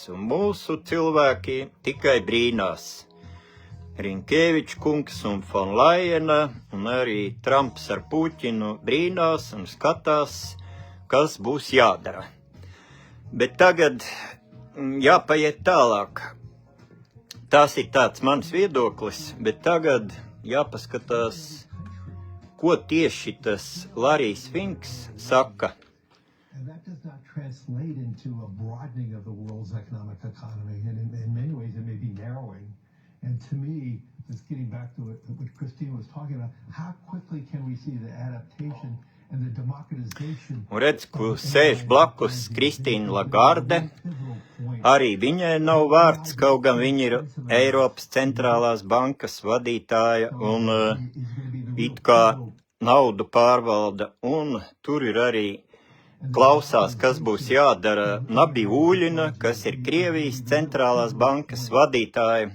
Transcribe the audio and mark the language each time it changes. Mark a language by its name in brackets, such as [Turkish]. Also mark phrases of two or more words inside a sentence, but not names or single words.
[Latvian] Un mūsu cilvēki tikai brīnās. Rinkēvičs kungs un von Leyena un arī Trumps ar Puķinu brīnās un skatās, kas būs jādara. Bet tagad jāpaiet tālāk. Tas ir tāds mans viedoklis, bet tagad jāpaskatās, ko tieši tas Larijs Finks saka. [English] And that does not translate into a broadening of the world's economic economy. And in many ways, it may be narrowing. And to me, just getting back to what Christine was talking about, how quickly can we see the adaptation and the democratization? [Latvian] Un redz, ko sēž blakus Kristīna Lagarde. Arī viņai nav vārds, kaut gan viņa ir Eiropas centrālās bankas vadītāja un it kā naudu pārvalda. Un tur ir arī klausās, kas būs jādara Nabiuļina, kas ir Krievijas centrālās bankas vadītāja.